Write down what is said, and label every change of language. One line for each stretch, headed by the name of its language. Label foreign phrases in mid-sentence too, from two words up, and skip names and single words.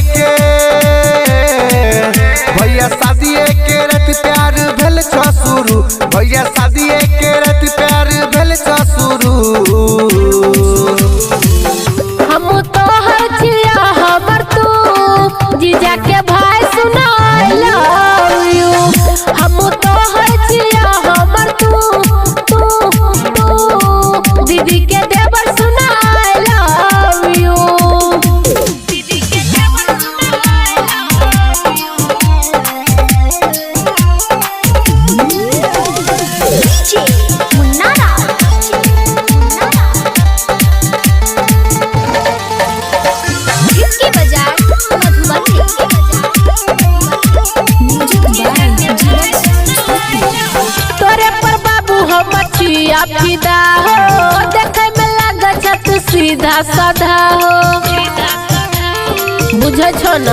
Maithili: के रत प्यार भेल छ शुरू भैया शादी के रत प्यार भेल छ शुरू जीजा के भाई सुना
English: I love you
Maithili: हम तो हर छिया हमर तू दीदी के देवर सुना
English: I love you
Maithili: दीदी के देवर सुना DJ मुन्नारा तोरे पर बाबू हम छिया फिदा हो देखे में लागे छ तू सीधा साधा हो बुझे छो ना